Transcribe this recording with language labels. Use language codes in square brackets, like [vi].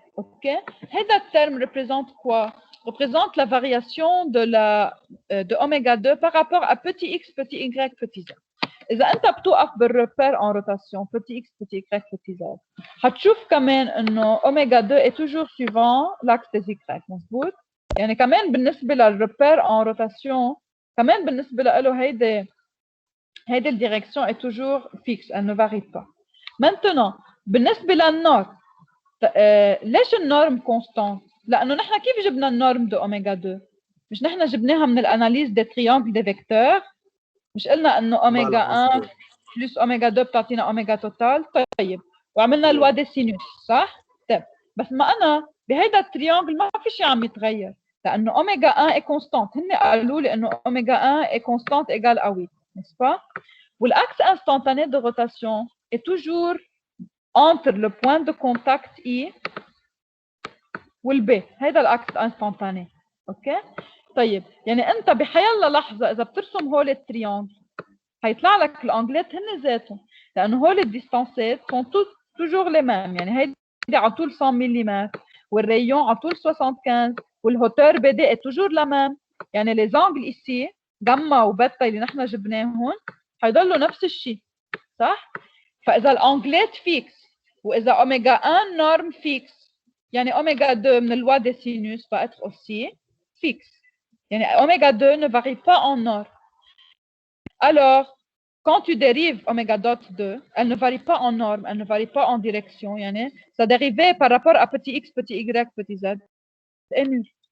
[ar] اوكي؟ هيدا الترم [fr] représente quoi؟ Représente la variation de oméga 2 par rapport à petit x, petit y, petit z. [ar] إذا أنت بتوقف بالريبير [fr] en rotation petit x, petit y, petit z [ar] هتشوف كمان إنه [fr] oméga 2 est toujours suivant l'axe des y. [ar] مظبوط؟ يعني كمان بالنسبة للريبير en rotation كمان بالنسبة له هيدي الديريكسيون [fr] est toujours fixe, elle ne varie pas. [ar] Maintenant بالنسبة للنورم ليش النورم كونستانت؟ لأنه نحن كيف جبنا النورم دو أوميجا 2؟ مش نحن جبناها من الأناليز دي تريانجل دي فيكتور؟ مش قلنا إنه أوميجا 1 بلس أوميجا 2 بتعطينا أوميجا توتال؟ طيب وعملنا الوا دي سينوس صح؟ طيب بس ما أنا بهيدا التريانجل ما في شيء عم يتغير لأنه أوميجا 1 [fr] est constante. [ar] هن قالوا لي إنه [fr] أوميجا 1 est constante égale à 8 n'est-ce pas؟ والأكس instantané de rotation est toujours entre le point de contact I والبي. [ar] هيدا الاكس انستانتاني. اوكي؟ طيب يعني انت بحيالله لحظه اذا بترسم هول التريانجل هيطلع لك الانجلات هن ذاتهم لانه هول الديستانسات [fr] sont toujours les mêmes. [ar] يعني هيدي على طول 100 ملم والريون على طول 75 والهوتور بي دي est toujours la même. يعني les angles ici جاما وبيتا اللي نحن جبناهم هيضلوا نفس الشيء صح؟ فاذا الانجلات فيكس واذا اوميجا 1 نورم فيكس يعني oméga 2 من loi des sinus [fr] va être aussi fixe. يعني oméga 2 ne varie pas en norme. Alors, quand tu dérives oméga dot 2, elle ne varie pas en norme, elle ne varie pas en direction. يعني sa dérivée par rapport à petit x, petit y, petit z est nulle.